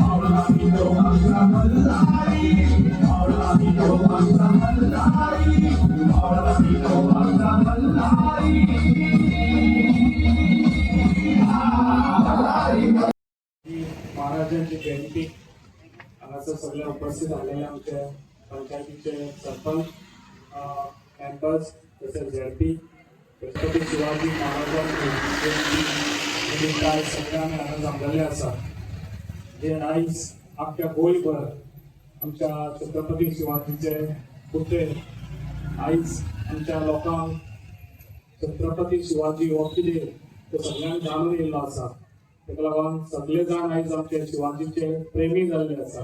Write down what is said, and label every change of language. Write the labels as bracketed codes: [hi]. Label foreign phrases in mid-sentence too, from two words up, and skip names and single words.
[mr] महाराजांची जयंती असं सगळ्या उपस्थित झालेल्या आमच्या पंचायतीचे सरपंच, मेंबर्स, तसेच झेडपी, छत्रपती शिवाजी महाराजांची जयंती काय सगळ्यांनी आनंद जमलेले आसा. [kok] जे आयज आमच्या गोंयभर आमच्या छत्रपती शिवाजीचे पुतळे आयज आमच्या लोकांक छत्रपती शिवाजी हो कितें ते सगळ्यांक जाणून येयल्लो आसा. ताका लागून सगळे जाण आयज आमचे शिवाजीचे प्रेमी जाल्ले आसा.